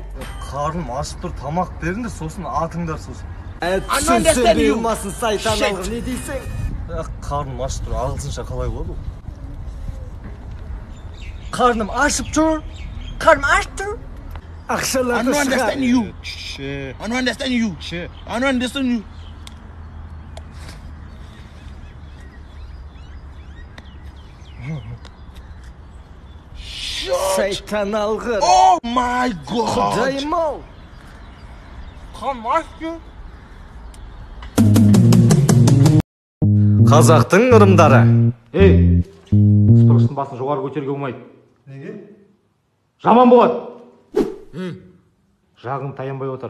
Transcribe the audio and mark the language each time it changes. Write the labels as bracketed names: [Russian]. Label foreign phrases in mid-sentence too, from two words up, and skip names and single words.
[Kazakh] Қарным ашып тұр, тамақ беріңдер, сосын атыңдар сосын. Түсінсен бейілмасын, сайтан алғыр, не дейсің? Қарным ашып тұр, ағылшынша қалай болады ол? Қарным ашып тұр, қарным ашып тұр. Ақшаларды шығар. [English] I don't understand you. I don't understand you. [Kazakh] Сайтан алғыр. [English] Oh my God. [Kazakh] Құдайым ау. Қарным ашып тұр. Қазақтың ырымдары. Ей, сторожтың басын жоғары көтеруге болмайды. Неге? Жаман болады. Жағың таянбай отыр.